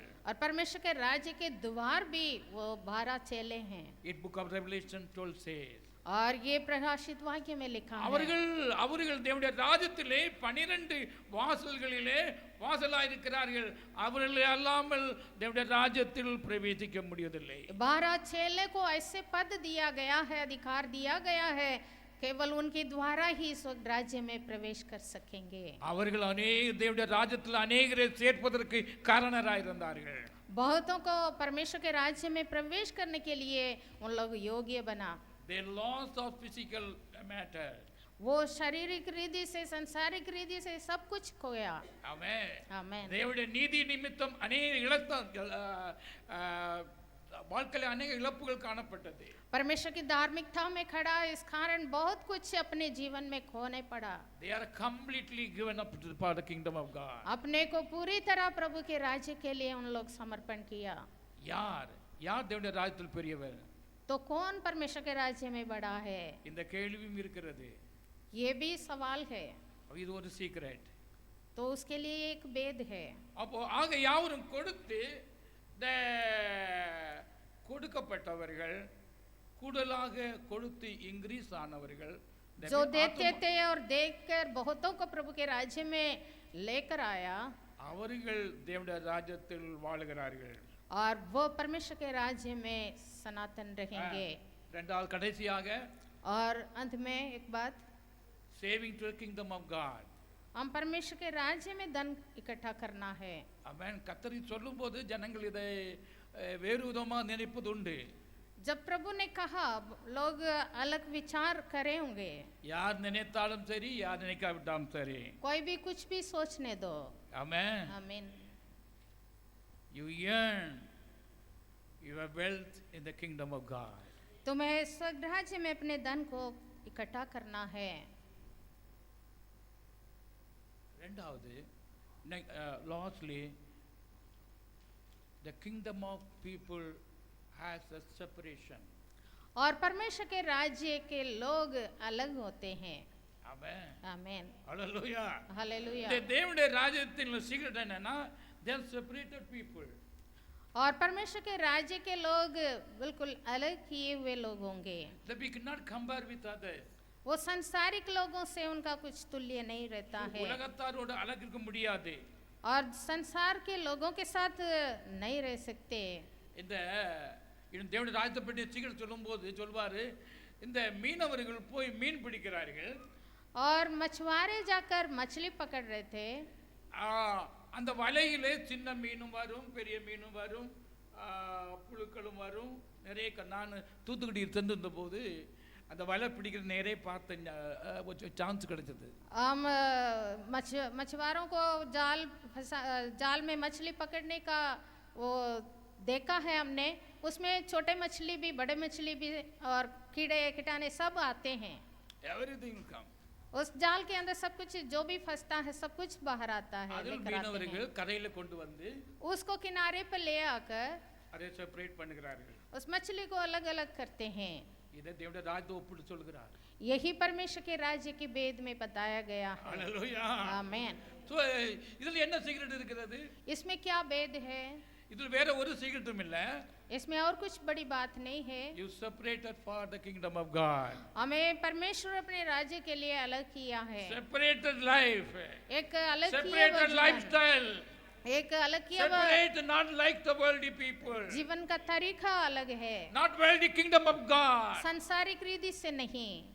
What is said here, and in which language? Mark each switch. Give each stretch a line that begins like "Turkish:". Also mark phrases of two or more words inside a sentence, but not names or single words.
Hindi: और परमेश्वर के राज्य के द्वार भी वो 12 चेले हैं।
English: It book of Revelation 12 says.
Hindi: और ये प्रकाशित वाक्य में लिखा है
Tamil: அவர்கள் தேவனுடைய ராஜ்யத்திலே 12 வாசல்களிலே வாசலாய் இருக்கிறார்கள். அவர்கள் அல்லாமல் தேவனுடைய ராஜ்யத்தில் பிரவேசிக்க முடியவில்லை.
Hindi: 12 चेले को ऐसे पद दिया गया है, अधिकार दिया गया है, केवल उनके द्वारा ही स्वर्ग राज्य में प्रवेश कर सकेंगे।
Tamil: அவர்கள் தேவனுடைய ராஜ்யத்தில் अनेகரை சேர்ப்பதற்கு காரணராய் இருந்தார்கள்.
Hindi: बहुतों को परमेश्वर के राज्य में प्रवेश करने के लिए उन लोग योग्य बना।
English: They lost of physical matter.
Hindi: वो शारीरिक रीति से, संसारिक रीति से सब कुछ खोया।
Tamil: ஆமென்.
Hindi: आमेन।
Tamil: தேவனுடைய நீதி நிமித்தம் अनेक வாழ்க்கையில் अनेक இழப்புகள் காணப்பட்டது.
Hindi: परमेश्वर की धार्मिकता में खड़ा इस कारण बहुत कुछ अपने जीवन में खोने पड़ा।
English: They are completely given up to the kingdom of God.
Hindi: अपने को पूरी तरह प्रभु के राज्य के लिए उन लोग समर्पण किया।
Tamil: யார் தேவனுடைய ராஜ்யத்தில் பெரியவர்?
Hindi: तो कौन परमेश्वर के राज्य में बड़ा है?
Tamil: இந்த கேள்வியும் இருக்கிறது.
Hindi: ये भी सवाल है।
Tamil: இது ஒரு சீக்ரெட்.
Hindi: तो उसके लिए एक भेद है।
Tamil: அப்போ ஆக யாவரும் கொடுத்து இந்த கொடுக்கப்பட்டவர்கள் கூடுதலாக கொடுத்து இன்க்ரீஸ் ஆனவர்கள்
Hindi: जो देते थे और देखकर बहुतों को प्रभु के राज्य में लेकर आया,
Tamil: அவர்கள் தேவனுடைய ராஜ்யத்தில் வாழுகிறார்கள்.
Hindi: और वो परमेश्वर के राज्य में सनातन रहेंगे।
Tamil: இரண்டாவது கடைசியாக
Hindi: और अंत में एक बात,
English: saving to kingdom of God.
Hindi: हम परमेश्वर के राज्य में धन इकट्ठा करना है।
Tamil: ஆமென். கர்த்தர் சொல்லும்போது ஜனங்கள் இதை வேறு விதமாக நினைப்பதுண்டு.
Hindi: जब प्रभु ने कहा लोग अलग विचार करे होंगे।
Tamil: யார் நினைத்தாலும் சரி, யார் நினைக்காவிட்டாலும் சரி,
Hindi: कोई भी कुछ भी सोचने दो।
Tamil: ஆமென்.
Hindi: आमीन।
English: You earn your wealth in the kingdom of God.
Hindi: तुम्हें स्वर्ग राज्य में अपने धन को इकट्ठा करना है।
Tamil: ரெண்டாவது,
English: lastly, the kingdom of people has a separation.
Hindi: और परमेश्वर के राज्य के लोग अलग होते हैं।
English: Amen.
Hindi: आमीन।
English: Hallelujah.
Hindi: हालेलुया।
Tamil: தேவனுடைய ராஜ்யத்தின் சீக்ரெட் என்னன்னா,
English: they are separated people.
Hindi: और परमेश्वर के राज्य के लोग बिल्कुल अलग किए हुए लोग होंगे।
English: That we cannot compare with others.
Hindi: वो संसारिक लोगों से उनका कुछ तुल्य नहीं रहता है,
Tamil: உலகத்தாரோடு அழகு இருக்க முடியாது.
Hindi: और संसार के लोगों के साथ नहीं रह सकते।
Tamil: இந்த தேவனுடைய ராஜ்யத்தை பற்றி சீக்கிரம் சொல்லும்போது சொல்வாரு, இந்த மீனவர்கள் போய் மீன் பிடிக்கிறார்கள். और मछुआरे जाकर मछली पकड़ रहे थे। அந்த வலையிலே சின்ன மீனும் வரும், பெரிய மீனும் வரும், புழுக்களும் வரும். நிறைய நான் தூத்துக்குடி சென்றிருந்த போது அந்த வலை பிடிக்கிற நேரே பார்த்த சான்ஸ் கிடைச்சது.
Hindi: हम मछुआरों को जाल में मछली पकड़ने का वो देखा है हमने। उसमें छोटे मछली भी, बड़े मछली भी, और कीड़े कीटाणु सब आते हैं।
English: Everything will come.
Hindi: उस जाल के अंदर सब कुछ जो भी फंसता है सब कुछ बाहर आता है,
Tamil: அதில்
Hindi: लेकर आते
Tamil: மீனவர்கள்
Hindi: हैं।
Tamil: கரையில கொண்டு வந்து
Hindi: उसको किनारे पर ले आकर
Tamil: அதை செப்பரேட் பண்ணுகிறார்கள்.
Hindi: उस मछली को अलग अलग करते हैं।
Tamil: இதை தேவனுடைய ராஜ்யத்தை ஒப்பிட்டு சொல்கிறார்.
Hindi: यही परमेश्वर के राज्य के भेद में बताया गया है।
Tamil: ஹல்லேலூயா.
Hindi: आमीन।
Tamil: சோ இதில் என்ன சீக்ரெட் இருக்கிறது?
Hindi: इसमें क्या भेद है?
Tamil: இதில் வேற ஒரு சீக்ரெட்டும் இல்ல.
Hindi: इसमें और कुछ बड़ी बात नहीं है।
English: You separated for the kingdom of God.
Hindi: हमें परमेश्वर अपने राज्य के लिए अलग किया है।
English: Separated life.
Hindi: एक अलग किया हुआ
English: Separated
Hindi: जीवन।
English: lifestyle.
Hindi: एक अलग किया हुआ
English: Separate, not like the worldly people.
Hindi: जीवन का तरीका अलग है,
English: Not worldly kingdom of God.
Hindi: संसारिक रीति से नहीं।